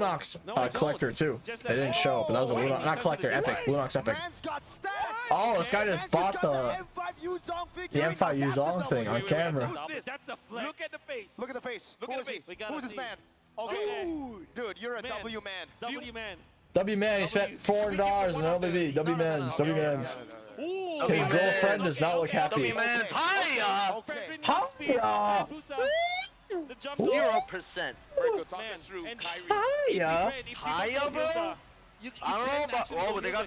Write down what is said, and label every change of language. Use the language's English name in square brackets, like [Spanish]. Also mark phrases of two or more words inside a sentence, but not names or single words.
[English] Lunox No, I don't. collector too. It's just It that- didn't show, but that was a Why is Lunox, he not collector, sensitive? epic. Lunox epic. Man's got stacks. Oh, this guy just bought the M5 Yuzong the figure. M5 Yuzong thing on camera. Who's this? That's a flex. Look at the face. Look at the face. Look Who at is the he? face. We gotta Who's this see. man? Okay. Dude, you're a Man. W man. W man. W man, he spent $400 on LBB. W man's. W man's. His girlfriend does not look happy. W-man's hiya! Okay. Hiya! The jump 0%. Marco, talk Man, us through and Kyrie. Hiya! Hiya, bro? I don't know about. Oh, but they got.